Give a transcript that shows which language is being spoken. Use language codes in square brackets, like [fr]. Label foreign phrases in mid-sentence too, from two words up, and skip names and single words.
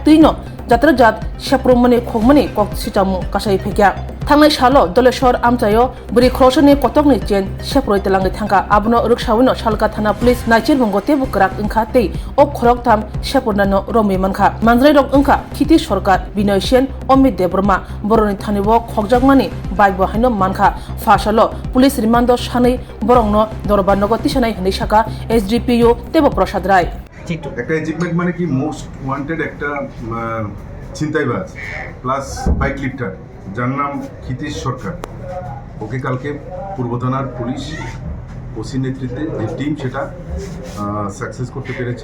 [trp] tuino jatrajat sepromani khogmani kok sitamu kasai phekya thangnai salo doleshor amchayo buri khroshoni kotokni chen seproi telangi thangka abono ruksawino salka thana police naicir bongo tebu krak ingkha tei o khorok tham seprnano romi mankha manjrai rok ingkha khiti sarkar binoy sen omit debroma boroni thanibo khokjakmani bike bo haino mankha fasalo police rimando sanai borongno dorbar nogo tisanai hini saka SDPO tebo prasad rai [bn] একটা অ্যাচিভমেন্ট মানে কি [en] most wanted [bn] একটা ছিনতাইবাজ প্লাস [en] bike lifter [bn] যার নাম ক্ষিতীশ সরকার ওকে কালকে পূর্ব থানার পুলিশ ওসির নেতৃত্বে যে টিম সেটা সাকসেস করতে পেরেছে।